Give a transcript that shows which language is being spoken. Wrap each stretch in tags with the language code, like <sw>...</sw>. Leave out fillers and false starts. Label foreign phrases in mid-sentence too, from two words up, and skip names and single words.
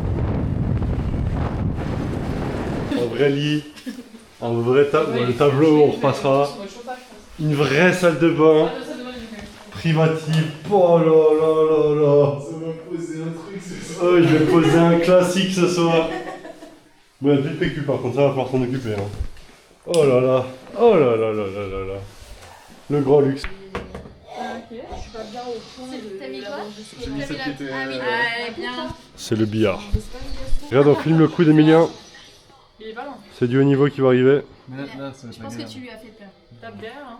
<fr>Un vrai lit, un vrai le tableau où on repassera, une vraie salle de bain, privative, oh là là là là. Ça va poser un truc ce soir. Oh, je vais poser un classique ce soir. Bon, il y a plus de PQ par contre, ça va falloir s'en occuper. Hein. Oh là là, oh là là là là là là. Le grand luxe. T'as mis quoi? J'ai mis celle qui était. Ah oui, elle est bien. C'est le billard. Regarde, on filme le coup d'Emilien. Il est pas loin. C'est du haut niveau qui va arriver. Mais là, ça va être Je la pense que galère. tu lui as fait peur. Tape derrière, hein.</fr>